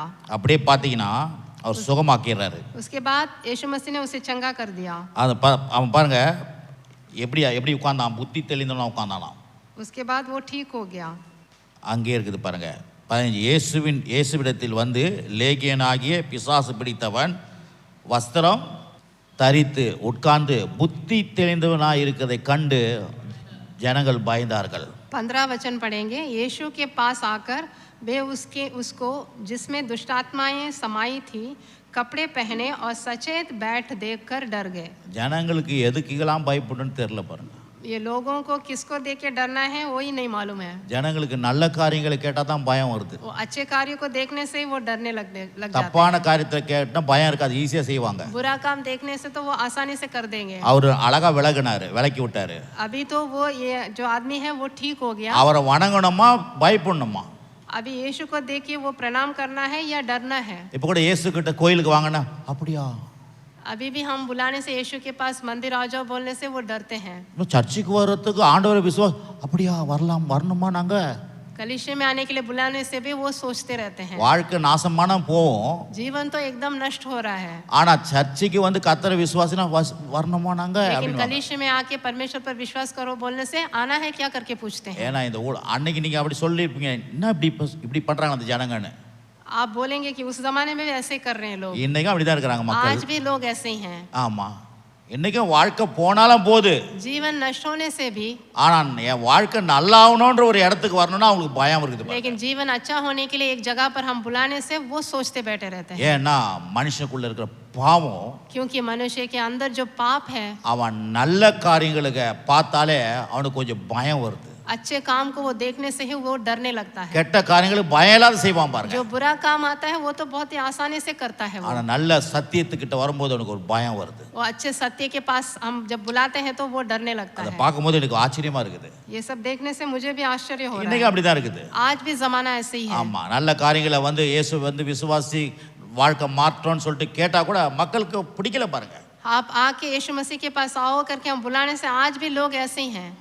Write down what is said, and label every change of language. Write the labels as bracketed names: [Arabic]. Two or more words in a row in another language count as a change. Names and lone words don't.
[Tamil] அப்படியே பார்த்தீங்கன்னா அவர் சுகமாக்கிறாரு. [Hindi] उसके बाद यीशु मसीह ने उसे चंगा कर दिया. [Tamil] அது அவன் பாருங்க எப்படி உட்கார்ந்தான். புத்தி தெளிந்தவனா உட்கார்ந்தானா. [Hindi] उसके बाद वो ठीक हो गया. [Tamil] அங்கே இருக்குது பாருங்க 15. இயேசுவிடத்தில் வந்து லேகியனாகிய பிசாசு பிடித்தவன் வஸ்திரம் தரித்து உட்கார்ந்து புத்தி தெளிந்தவனாய் இருக்கிறதை கண்டு ஜனங்கள் பயந்தார்கள். [Hindi] 15 वचन पढ़ेंगे. यीशु के पास आकर वे उसको जिसमें दुष्टात्माएं समाई थी कपड़े पहने और सचेत बैठ देखकर डर गए. [Tamil] ஜனங்களுக்கு எதுக்கெல்லாம் பயப்படணும்னு தெரியல பாருங்க. [Hindi] ये लोगों को किसको देख के डरना है वो ही नहीं मालूम है. [Tamil] ஜனங்களுக்கு நல்ல காரியங்களை கேட்டா தான் பயம் வருது. [Hindi] वो अच्छे कार्यों को देखने से ही वो डरने लग जाते [Tamil] தப்பான காரியத்தை கேட்டா பயம் இருக்காது, ஈஸியா செய்வாங்க. [Hindi] हैं. बुरा काम देखने से तो वो आसानी से कर देंगे. [Tamil] அவர் அழகா விலக்கி விட்டாரு. [Hindi] अभी तो वो ये जो आदमी है वो ठीक हो गया. [Tamil] அவரை வணங்கணுமா பயப்படணுமா? [Hindi] अभी यीशु को देखिए वो प्रणाम करना है या डरना है. [Tamil] இப்ப கூட இயேசு கிட்ட கோயிலுக்கு வாங்கன்னா அப்படியா [Hindi] अभी भी हम बुलाने से यीशु के पास मंदिर आ जाओ बोलने से वो डरते हैं. [Tamil] சர்ச்சுக்கு வர்றதுக்கு ஆண்டவரை அப்படியா வரணுமா நாங்க [Hindi] कलीसिया में आने के लिए बुलाने से भी वो सोचते रहते हैं. [Tamil] வாழ்க்கை நாசமான போவோம். [Hindi] जीवन तो एकदम नष्ट हो रहा है. [Tamil] ஆனா சர்ச்சுக்கு வந்து கர்த்தரை விசுவாசினா வரணுமா நாங்க [Hindi] लेकिन [Tamil] அப்படின்னு. [Hindi] कलीसिया में आके परमेश्वर पर विश्वास करो बोलने से आना है क्या करके पूछते हैं. [Tamil] ஏன்னா இந்த அன்னைக்கு நீங்க அப்படி சொல்லிருப்பீங்க, என்ன இப்படி பண்றாங்க அந்த ஜனங்கன்னு. [Hindi] आप बोलेंगे कि उस जमाने में भी ऐसे कर रहे हैं लोग. [Tamil] இன்னைக்கும் அப்படிதான் இருக்கிறாங்க மக்கள். [Hindi] आज भी लोग ऐसे ही हैं. [Tamil] ஆமா, இன்னைக்கும் வாழ்க்கை போனாலும் போது. [Hindi] जीवन नष्ट होने से भी, [Tamil] ஆனா என் வாழ்க்கை நல்லா ஆகணும்ன்ற ஒரு இடத்துக்கு வரணும்னா அவங்களுக்கு பயம் இருக்குது. [Hindi] लेकिन जीवन अच्छा होने के लिए एक जगह पर हम बुलाने से वो सोचते बैठे रहते हैं. [Tamil] ஏன்னா மனுஷனுக்குள்ள இருக்கிற பாவம், [Hindi] क्योंकि मनुष्य के अंदर जो पाप है, [Tamil] அவன் நல்ல காரியங்களுக்கு பார்த்தாலே அவனுக்கு கொஞ்சம் பயம் வருது. [Hindi] अच्छे काम को वो देखने से ही वो डरने लगता है. [Tamil] கெட்ட காரியங்களுக்கு பயம் இல்லாத செய்வான் பாருங்க. [Hindi] जो बुरा काम आता है वो तो बहुत ही आसानी से करता है. [Tamil] ஆனா நல்ல சத்தியத்துக்கிட்ட வரும்போது அவனுக்கு ஒரு பயம் வருது. [Hindi] वो अच्छे सत्य के पास हम जब बुलाते हैं तो वो डरने लगता [Tamil] அதை [Hindi] है. [Tamil] பார்க்கும்போது எனக்கு ஆச்சரியமா இருக்குது. [Hindi] ये सब देखने से मुझे भी आश्चर्य हो रहा [Tamil] இன்னைக்கு [Hindi] है. [Tamil] அப்படிதான் இருக்குது. [Hindi] आज भी जमाना ऐसे ही है. [Tamil] ஆமா, நல்ல காரியங்களை வந்து இயேசு வந்து விசுவாசி வாழ்க்கை மாற்றம்னு சொல்லிட்டு கேட்டா கூட மக்களுக்கு பிடிக்கல பாருங்க. [Hindi] आप आके यीशु मसीह के पास आओ करके हम बुलाने से आज भी लोग ऐसे ही हैं.